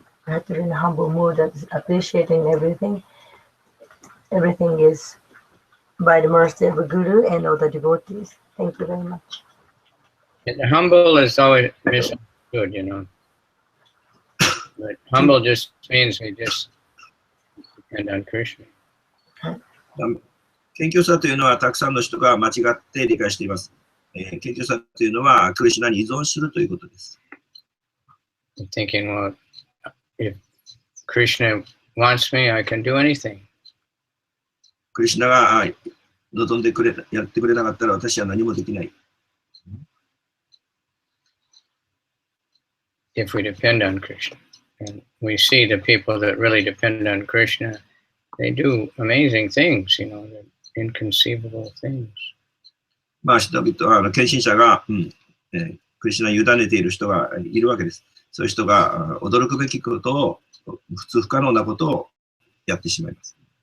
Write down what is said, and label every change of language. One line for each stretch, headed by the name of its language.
English: I have to be in a humble mood of appreciating everything. Everything is by the mercy of a Guru and all the devotees. Thank you very much. And humble is always misunderstood, you know. But humble just means we just depend on Krishna.
Japanese: 謙虚さというのはたくさんの人が間違って理解しています。謙虚さというのはクリシュナに依存するということです。
English: Thinking, well, if Krishna wants me, I can do anything.
Japanese: クリシュナが望んでくれやってくれなかったら私は何もできない。
English: If we depend on Krishna, and we see the people that really depend on Krishna, they do amazing things, you know, inconceivable things.
Japanese: まあ、人々、献身者が、クリシュナに委ねている人がいるわけです。そういう人が驚くべきことを、普通不可能なことをやってしまいます。